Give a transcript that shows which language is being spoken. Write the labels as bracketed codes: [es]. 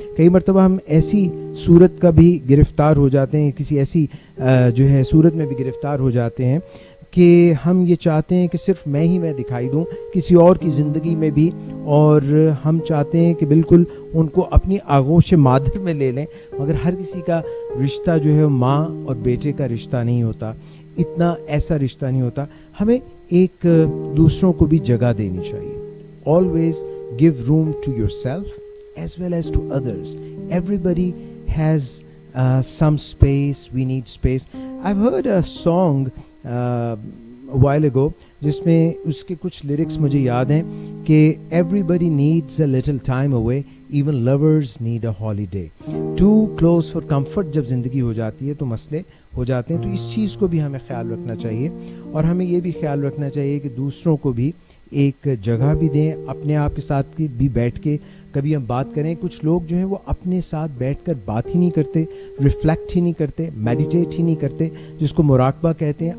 [ur] کئی مرتبہ ہم ایسی صورت کا بھی گرفتار ہو جاتے ہیں, کسی ایسی جو ہے صورت میں بھی گرفتار ہو جاتے ہیں کہ ہم یہ چاہتے ہیں کہ صرف میں دکھائی دوں کسی اور کی زندگی میں بھی, اور ہم چاہتے ہیں کہ بالکل ان کو اپنی آغوش مادر میں لے لیں, مگر ہر کسی کا رشتہ جو ہے ماں اور بیٹے کا رشتہ نہیں ہوتا, اتنا ایسا رشتہ نہیں ہوتا. ہمیں ایک دوسروں کو بھی جگہ دینی چاہیے. [en] Always give room to yourself as well as to others. Everybody has some space. We need space. I've heard a song a while ago [ur] جس میں اس کے کچھ لیرکس مجھے یاد ہیں کہ [en] everybody needs a little time away, even lovers need a holiday. Too close for comfort [ur] جب زندگی ہو جاتی ہے تو مسئلے ہو جاتے ہیں. تو اس چیز کو بھی ہمیں خیال رکھنا چاہیے, اور ہمیں یہ بھی خیال رکھنا چاہیے کہ دوسروں کو بھی ایک جگہ بھی دیں, اپنے آپ کے ساتھ بھی بیٹھ کے کبھی ہم بات کریں. کچھ لوگ جو ہیں وہ اپنے ساتھ بیٹھ کر بات ہی نہیں کرتے, ریفلیکٹ ہی نہیں کرتے, میڈیٹیٹ ہی نہیں کرتے, جس کو مراقبہ کہتے ہیں.